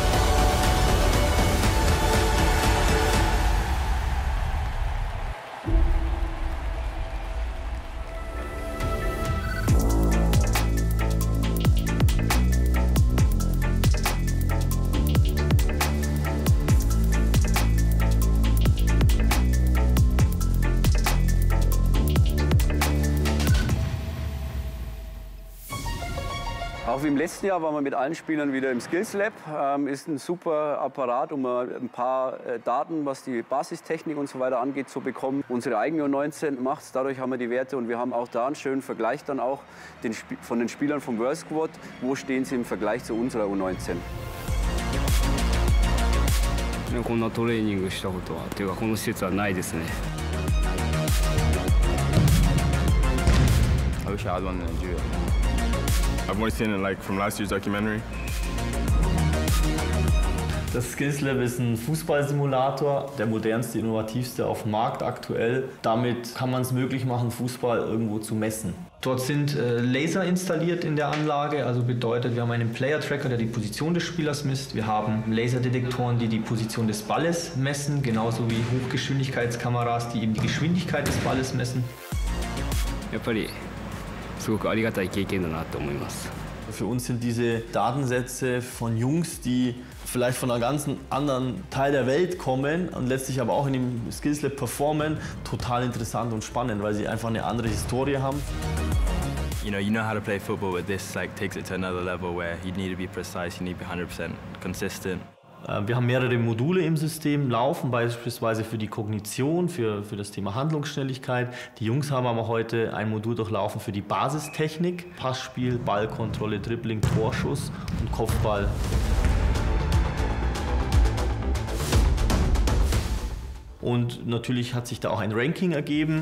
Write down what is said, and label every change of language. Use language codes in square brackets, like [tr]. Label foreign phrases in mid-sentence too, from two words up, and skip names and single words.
[de] Auch wie im letzten Jahr waren wir mit allen Spielern wieder im Skills Lab. Ist ein super Apparat, um ein paar Daten, was die Basistechnik und so weiter angeht, zu bekommen. Unsere eigene U19 macht es, dadurch haben wir die Werte und wir haben auch da einen schönen Vergleich dann auch von den Spielern vom World Squad. Wo stehen sie im Vergleich zu unserer U19? [ja] こんなトレーニングしたことはというかこの施設はないですね。 [en] I wish I had one in Nigeria. I've only seen it like from last year's documentary. [de] Das Skills Lab ist ein Fußballsimulator, der modernste, innovativste auf dem Markt aktuell. Damit kann man es möglich machen, Fußball irgendwo zu messen. Dort sind Laser installiert in der Anlage, also bedeutet, wir haben einen Player-Tracker, der die Position des Spielers misst. Wir haben Laserdetektoren, die die Position des Balles messen, genauso wie Hochgeschwindigkeitskameras, die eben die Geschwindigkeit des Balles messen. [ja] やっぱりすごくありがたい経験だなと思います。 [de] Für uns sind diese Datensätze von Jungs, die vielleicht von einem ganz anderen Teil der Welt kommen und letztlich aber auch in dem Skills Lab performen, total interessant und spannend, weil sie einfach eine andere Historie haben. [en] You know how to play football, but this like takes it to another level where you need to be precise, you need to be 100% consistent. [de] Wir haben mehrere Module im System laufen, beispielsweise für die Kognition, für das Thema Handlungsschnelligkeit. Die Jungs haben aber heute ein Modul durchlaufen für die Basistechnik, Passspiel, Ballkontrolle, Dribbling, Torschuss und Kopfball. Und natürlich hat sich da auch ein Ranking ergeben.